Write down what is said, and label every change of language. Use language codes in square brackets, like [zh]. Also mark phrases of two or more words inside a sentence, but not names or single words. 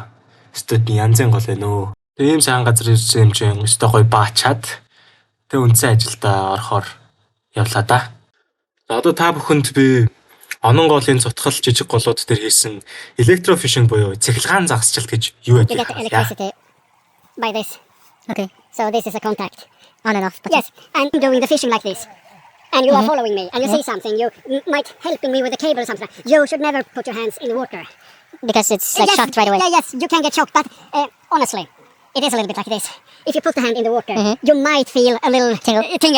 [mn] Студийн янзын гол ээ нөө. Ийм сайн газар ирсэн юм чинь өстой гой баачаад тэг үндсэн ажилдаа орохоор явлаа да. За одоо та бүхэнд би онон голын цутгал жижиг голууд дээр хийсэн электрофишинг буюу цахилгаан загасчлалт гэж юу [en] You get electricity by this. Okay. So this is a contact. On and off. Yes. And I'm doing the fishing like this. And you are following me. And you see something. You might helping me with the cable or something. You should never put your hands in the water. Because it's like shocked right away. Yeah, yes. You can get shocked. But honestly, it is a little bit like this. If you put the hand in the water, you might feel a little tingle.